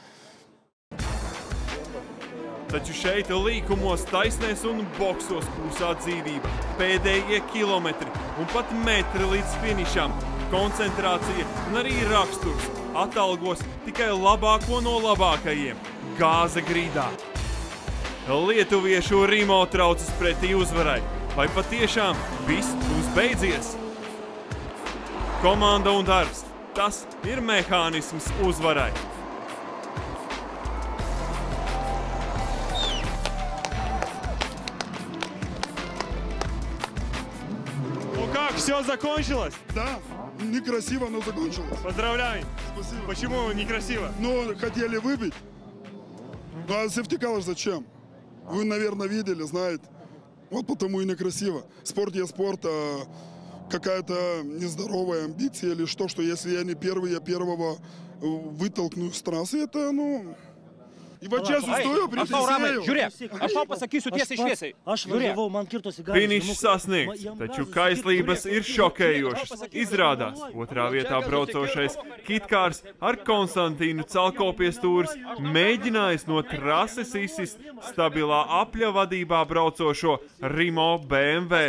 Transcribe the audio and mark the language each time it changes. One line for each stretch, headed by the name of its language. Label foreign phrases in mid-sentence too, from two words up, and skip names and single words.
Latvian: Taču šeit līkumos, taisnēs un boksos kūsā dzīvība, pēdējie kilometri un pat metri līdz finišam, koncentrācija un arī raksturs atalgos tikai labāko no labākajiem – gāze grīdā. Lietuviešu Rimo traucas pretī uzvarai. Vai patiešām viss būs beidzies? Komanda un darbs – tas ir mehānisms uzvarai.
Russian: Ну как, все закончилось? Да, некрасиво, но закончилось. Поздравляю. Спасибо. Почему некрасиво? Ну, хотели выбить. Ну, а сефтикал зачем? Вы, наверное, видели, знаете. Вот потому и некрасиво. Спорт есть спорт, а какая-то нездоровая амбиция или что если я не первый, я первого вытолкну с трассы, это, И
Lithuanian: va čia sustoju prie teisėjų. Žiūrėk, aš tau pasakysiu tiesiai šviesiai. Aš važiavau, man kirtosi gāzes.
Latvian: Finišs sasniegts, taču kaislības ir šokējošas. Izrādās, otrā vietā braucošais Kitkārs ar Konstantīnu Calko pie stūres mēģinājis no trases izsist stabilā apļa vadībā braucošo Rimo BMW.